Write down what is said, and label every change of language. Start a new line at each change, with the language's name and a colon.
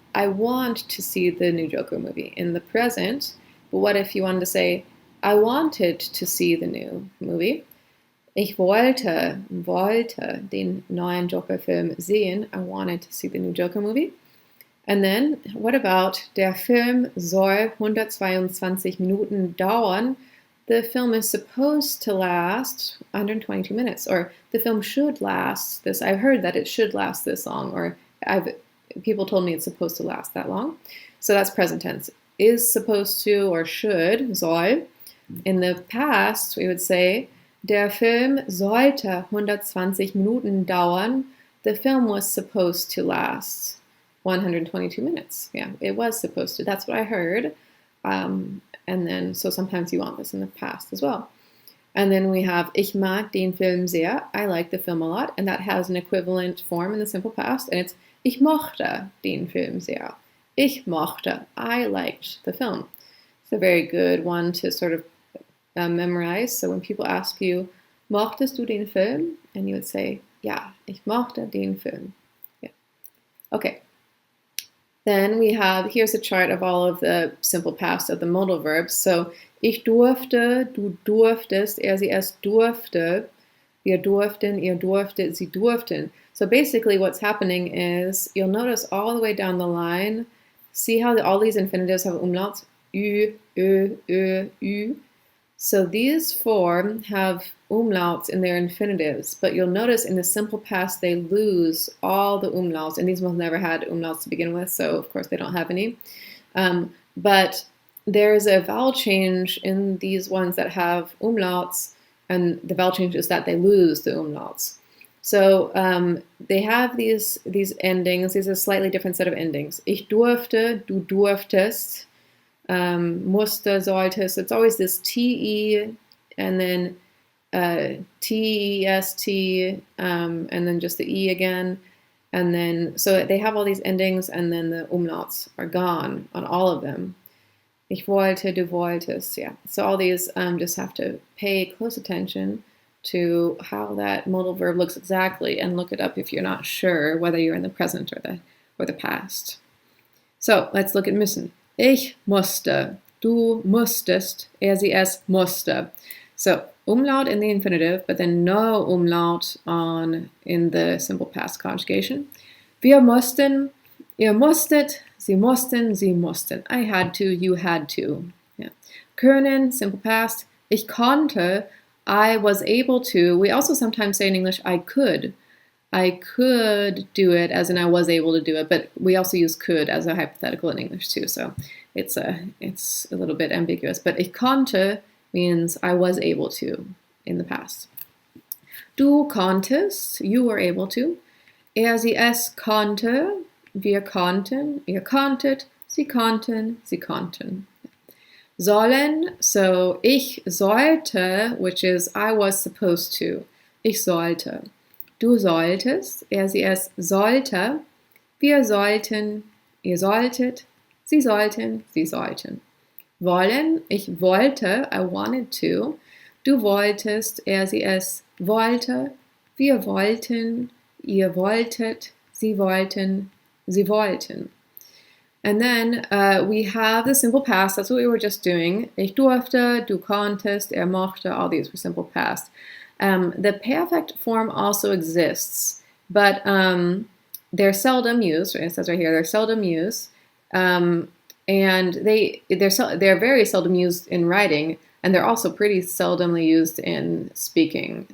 English: I want to see the new Joker movie in the present. But what if you wanted to say, I wanted to see the new movie?
German: Ich wollte den neuen Joker-Film sehen.
English: I wanted to see the new Joker movie. And then, what about,
German: der Film soll 122 Minuten dauern?
English: The film is supposed to last 122 minutes, or the film should last this. I've heard that it should last this long, or people told me it's supposed to last that long. So that's present tense. Is supposed to or should, soll. In the past, we would say,
German: der Film sollte 120 Minuten dauern.
English: The film was supposed to last 122 minutes. Yeah, it was supposed to. That's what I heard. And then, so sometimes you want this in the past as well. And then we have, ich mag den Film sehr. I like the film a lot. And that has an equivalent form in the simple past. And it's,
German: ich mochte den Film sehr. Ich mochte.
English: I liked the film. It's a very good one to sort of memorize. So when people ask you,
German: mochtest du den Film?
English: And you would say,
German: Ja, ich mochte den Film.
English: Yeah. Okay. Then we have, here's a chart of all of the simple past of the modal verbs.
German: So, ich durfte, du durftest, er, sie, es durfte, wir durften, ihr durftet, sie durften.
English: So basically what's happening is, you'll notice all the way down the line, see how all these infinitives have umlauts? Ü, ö, ö, ü. So these four have umlauts in their infinitives, but you'll notice in the simple past they lose all the umlauts, and these ones never had umlauts to begin with, so of course they don't have any. But there's a vowel change in these ones that have umlauts, and the vowel change is that they lose the umlauts. So they have these endings. These are a slightly different set of endings.
German: Ich durfte, du durftest, musste, solltest.
English: It's always this te and then test, and then just the e again. And then, so they have all these endings, and then the umlauts are gone on all of them.
German: Ich wollte, du wolltest, yeah.
English: So all these just have to pay close attention to how that modal verb looks exactly, and look it up if you're not sure whether you're in the present or the past. So let's look at müssen.
German: Ich musste, du musstest, er, sie, es musste.
English: So umlaut in the infinitive, but then no umlaut in the simple past conjugation.
German: Wir mussten, ihr musstet, sie mussten, sie mussten.
English: I had to, you had to. Yeah. Können, simple past.
German: Ich konnte,
English: I was able to. We also sometimes say in English, I could. I could do it, as in I was able to do it, but we also use could as a hypothetical in English too, so it's a little bit ambiguous. But
German: ich konnte
English: means I was able to in the past.
German: Du konntest,
English: you were able to.
German: Er, sie, es konnte, wir konnten, ihr konntet, sie konnten, sie konnten.
English: Sollen, so
German: ich sollte,
English: which is I was supposed to.
German: Ich sollte. Du solltest, er, sie, es sollte, wir sollten, ihr solltet, sie sollten, sie sollten. Wollen, ich wollte,
English: I wanted to.
German: Du wolltest, er, sie, es wollte, wir wollten, ihr wolltet, sie wollten, sie wollten.
English: And then we have the simple past. That's what we were just doing.
German: Ich durfte, du konntest, er mochte, all these were simple past.
English: The perfect form also exists, but they're seldom used. It says right here, they're seldom used, and they're very seldom used in writing, and they're also pretty seldomly used in speaking.